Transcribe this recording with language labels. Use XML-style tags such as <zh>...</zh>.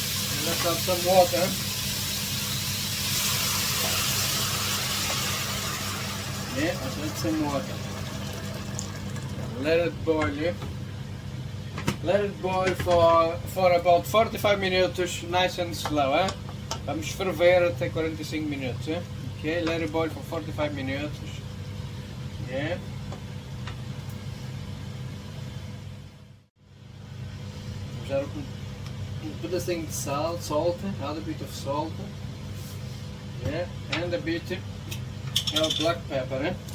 <en>And let's add some water. Yeah, let's add some water. And let it boil. Let it boil for about 45 minutes, nice and slow, eh?</en> <pt>Vamos ferver até 45 minutos, eh?</pt> <en>Okay, let it boil for 45 minutes. Yeah.</en> <pt>Vamos dar pedacinho de</pt> <en>salt, add a bit of salt. Yeah, and a bit of black pepper, eh?</en>